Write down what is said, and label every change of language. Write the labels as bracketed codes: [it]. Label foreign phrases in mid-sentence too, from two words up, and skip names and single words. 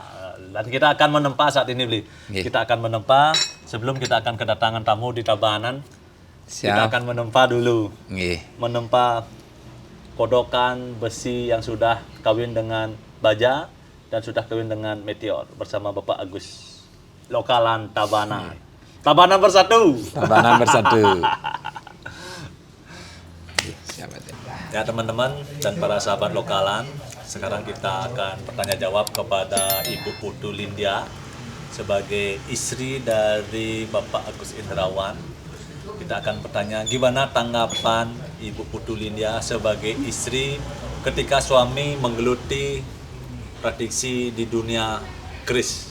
[id] Dan kita akan menempa saat ini, Bli. Kita akan menempa. Sebelum kita akan kedatangan tamu di Tabanan. Kita akan menempa dulu. Menempa kodokan besi yang sudah kawin dengan baja dan sudah kawin dengan meteor bersama Bapak Agus. Lokalan Tabanan. Tabanan bersatu. Tabanan bersatu. Ya teman-teman dan para sahabat lokalan, sekarang kita akan bertanya jawab kepada Ibu Putu Lindia sebagai istri dari Bapak Agus Indrawan. Kita akan bertanya gimana tanggapan Ibu Putu Lindia sebagai istri ketika suami menggeluti praktisi di dunia keris.